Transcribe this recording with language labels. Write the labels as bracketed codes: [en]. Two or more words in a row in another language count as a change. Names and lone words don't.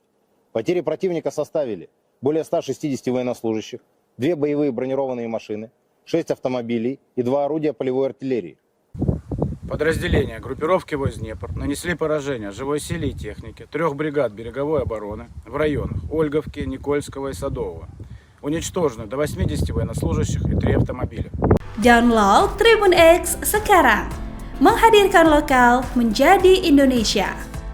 [ru] Потери противника составили более 160 военнослужащих, 2 боевые бронированные машины, 6 автомобилей и 2 орудия полевой артиллерии. Подразделения группировки войск Днепр нанесли поражение живой силе и технике 3 бригад береговой обороны в районах Ольговки, Никольского и Садового. Уничтожено до 80 военнослужащих и 3 автомобиля. [id] Download Tribun X sekarang. Menghadirkan lokal menjadi Indonesia.